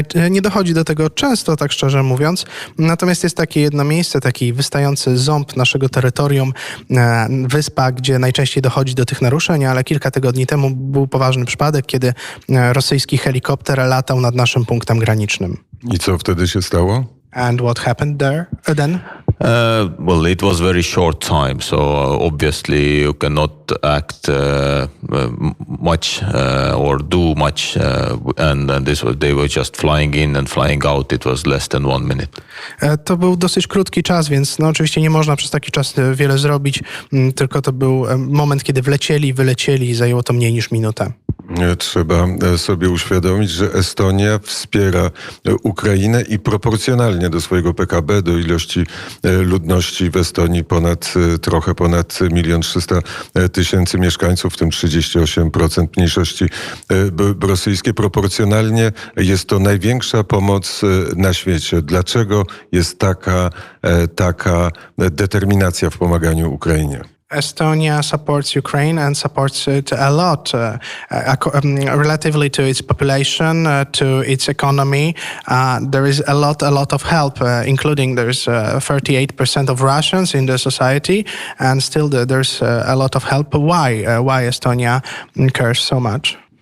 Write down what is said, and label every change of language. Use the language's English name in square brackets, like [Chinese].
[Polish] Nie dochodzi do tego często, tak szczerze mówiąc, natomiast jest takie jedno miejsce, taki wystający ząb naszego terytorium, wyspa, gdzie najczęściej dochodzi do tych naruszeń, ale kilka tygodni temu był poważny przypadek, kiedy rosyjski helikopter latał nad naszym punktem granicznym. I co wtedy się stało? [English] And what happened there then? Well, it was very short time, so obviously you cannot act much or do much, and they were just flying in and flying out. It was less than 1 minute. [Polish] To był dosyć krótki czas, więc oczywiście nie można przez taki czas wiele zrobić, tylko to był moment, kiedy wylecieli i zajęło to mniej niż minutę. Trzeba sobie uświadomić, że Estonia wspiera Ukrainę i proporcjonalnie do swojego PKB, do ilości ludności w Estonii trochę ponad 1 300 000 mieszkańców, w tym 38% mniejszości rosyjskiej. Proporcjonalnie jest to największa pomoc na świecie. Dlaczego jest taka determinacja w pomaganiu Ukrainie? [English] Estonia supports Ukraine and supports it a lot, relatively to its population, to its economy. There is a lot of help, including there's 38% of Russians in the society, and still there's a lot of help. Why Estonia cares so much?